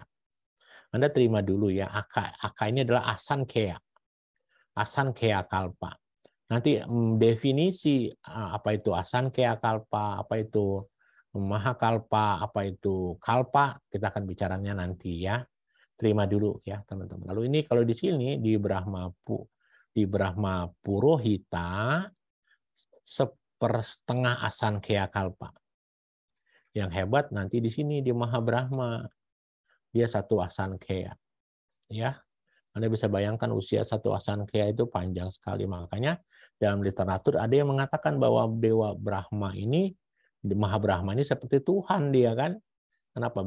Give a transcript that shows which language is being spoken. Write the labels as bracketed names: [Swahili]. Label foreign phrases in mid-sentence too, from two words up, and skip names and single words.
[Indonesian] Anda terima dulu ya, Aka ini adalah asankheya. Asankheya kalpa. Nanti definisi apa itu asankheya kalpa, apa itu mahakalpa, apa itu kalpa, kita akan bicaranya nanti ya. Terima dulu ya teman-teman. Lalu ini kalau di sini di Brahma Purohita sepersetengah asankheya kalpa. Yang hebat nanti di sini di Mahabrahma dia 1 asankheya. Ya. Anda bisa bayangkan usia 1 asankheya itu panjang sekali. Makanya dalam literatur ada yang mengatakan bahwa Dewa Brahma ini, Mahabrahma ini seperti Tuhan dia kan.